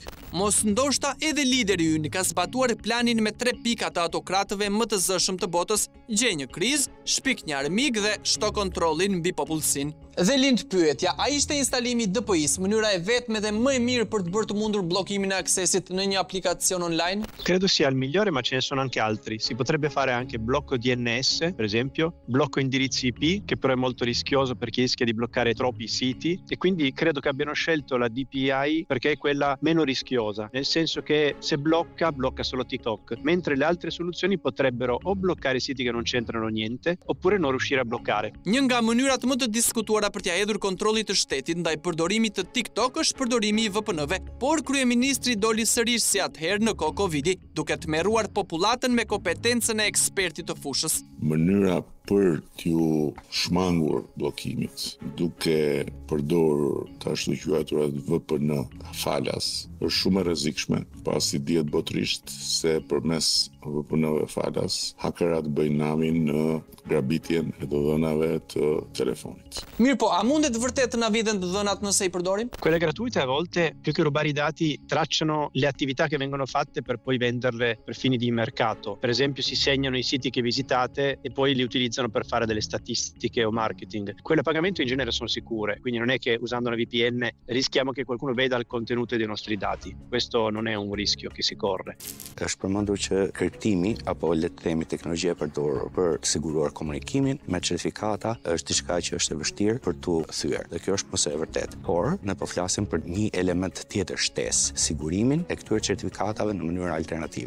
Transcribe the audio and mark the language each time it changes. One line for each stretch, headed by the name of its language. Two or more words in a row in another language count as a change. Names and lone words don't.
Albanian: Mos ndoshta edhe lideri ynë ka zbatuar planin me 3 pika të autokratëve më të zëshëm të botës, gjej një krizë, shpik një armik dhe shto kontrollin mbi popullsinë. Dhe lind pyetja, a ishte instalimi i DPI-s mënyra e vetme dhe më e mirë për të bërë të mundur bllokimin e aksesit në një aplikazione online?
Italian: Credo sia il migliore, ma ce ne sono anche altri. Si potrebbe fare anche blocco DNS, per esempio, blocco indirizzi IP, che però è molto rischioso perché rischia di bloccare troppi siti, e quindi credo che abbiano scelto la DPI perché è quella meno rischiosa, nel senso che se blocca solo TikTok, mentre le altre soluzioni potrebbero o bloccare siti che non c'entrano niente, oppure non riuscire a bloccare.
Albanian: Një nga mënyrat më të diskutuara për t'ia hedhur kontrollit të shtetit ndaj përdorimit të TikTok është përdorimi i VPN-ve, por kryeministri doli sërish si atëherë në kohë Covidi, duke tmerruar popullatën me kompetencën e ekspertit të fushës. Mënyra për t'ju shmangur bllokimit, duke përdorur të ashtu quajturat VPN falas, është shumë e rrezikshme, pasi dihet botërisht se përmes VPN-ve falas, hakerat bëjnë namin në grabitjen e të dhënave të telefonit. Mirë po, a mundet vërtet të na viden të dhënat nëse i përdorim?
Italian: Quelle gratuite a volte, più che rubare i dati, tracciano le attività che vengono fatte per poi venderle per fini di mercato. Per esempio si segnano i siti che visitate e poi li utilizzano utilizzano per fare delle statistiche o marketing. Quelle a pagamento in genere sono sicure, quindi non è che usando una VPN rischiamo che qualcuno veda il contenuto dei nostri dati. Questo non è un rischio che si corre.
Albanian: Është përmendur që kriptimi apo le të themi teknologjia e përdorur për të siguruar komunikimin me certifikata është diçka që është e vështirë për tu thyer. Dhe kjo është mos e vërtet. Por ne po flasim për një element tjetër shtesë, sigurimin e këtyre certifikatave në mënyrë alternative.